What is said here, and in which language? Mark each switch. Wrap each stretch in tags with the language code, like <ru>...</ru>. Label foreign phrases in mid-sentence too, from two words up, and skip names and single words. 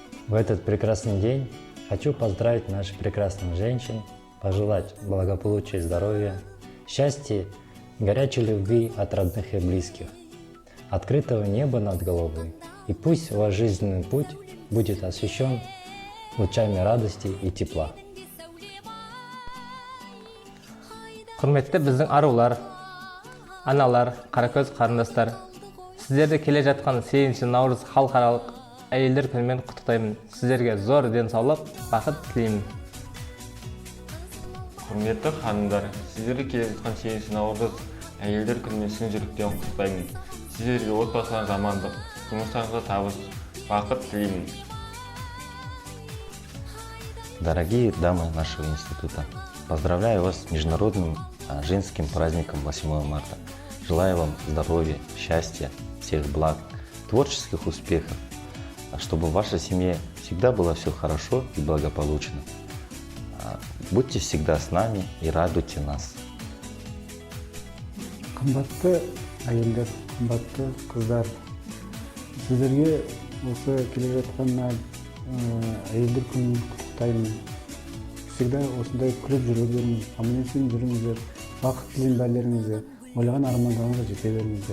<ru>В этот прекрасный день хочу поздравить наших прекрасных женщин, пожелать благополучия и здоровья, счастья, горячей любви от родных и близких, открытого неба над головой. И пусть ваш жизненный путь будет освещен лучами радости и тепла.</ru> <kk>Құрметті біздің арулар, аналар, қаракөз қарындастар, сіздерді келе жатқан 8 наурыз халықаралық әйелдер күнімен құттықтаймын. Сіздерге зор денсаулық, бақыт тілеймін. Құрметті ханымдар, сіздерге келе жатқан 8 наурыз әйелдер күнімен шын жүректен құттықтаймын. Сіздерге отбасыларыңызға амандық, жұмыстарыңызға табыс, бақыт тілеймін.</kk> <ru>Дорогие дамы нашего института, поздравляю вас с Международным женским праздником 8 марта. Желаю вам здоровья, счастья, всех благ, творческих успехов, чтобы в вашей семье всегда было все хорошо и благополучно. Будьте всегда с нами и радуйте нас.</ru> <kk>Қымбатты әйелдер, қымбатты қыздар, сіздерге осы келе жатқан әйелдер күнін құттықтаймын. Всегда осындай күліп жүре беріңіз, аман-есен жүріңіздер, бақыт тілеймін бәрлеріңізге, ойлаған армандарыңызға жете беріңіздер.</kk>